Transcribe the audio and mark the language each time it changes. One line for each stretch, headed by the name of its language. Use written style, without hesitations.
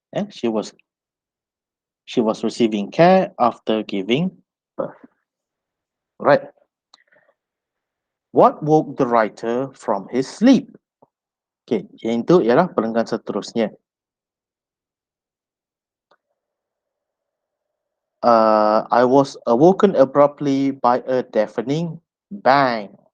English: She was receiving care after giving birth. Right. What woke the writer from his sleep?
Malay: Okay, yang itu ialah perenggan seterusnya.
English: I was awoken abruptly by a deafening bang.